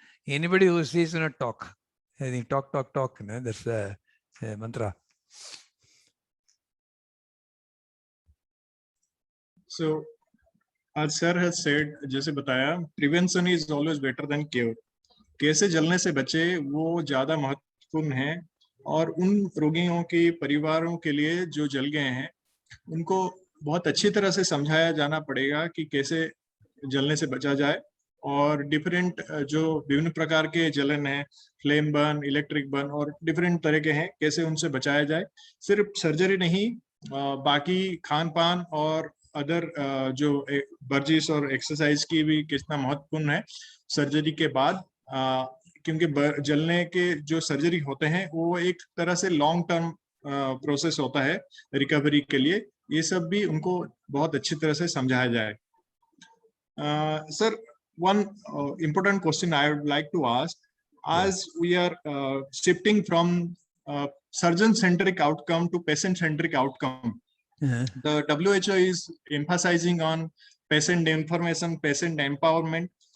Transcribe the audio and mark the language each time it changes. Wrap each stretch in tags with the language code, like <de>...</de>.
<en>Anybody who sees, talk. I think talk. That's the mantra. So, as sir has said,</en> <hi>जैसे बताया,</hi> <en>prevention is always better than cure.</en> <hi>कैसे जलने से बचे वो ज़्यादा महत्वपूर्ण है और उन रोगियों के परिवारों के लिए जो जल गए हैं उनको बहुत अच्छी तरह से समझाया जाना पड़ेगा कि कैसे जलने से बचा जाए और डिफरेंट जो विभिन्न प्रकार के जलन हैं, फ्लेम बर्न, इलेक्ट्रिक बर्न और डिफरेंट तरह के हैं, कैसे उनसे बचाया जाए. सिर्फ सर्जरी नहीं, बाकी खान पान और अदर जो वर्जिश और एक्सरसाइज की भी कितना महत्वपूर्ण है सर्जरी के बाद, क्योंकि जलने के जो सर्जरी होते हैं वो एक तरह से लॉन्ग टर्म प्रोसेस होता है रिकवरी के लिए. ये सब भी उनको बहुत अच्छी तरह से समझाया जाए.</hi> <en>Sir, one important question I would like to ask, as we are shifting from surgeon-centric outcome to patient-centric outcome, the WHO is emphasizing on patient information, patient empowerment.</en>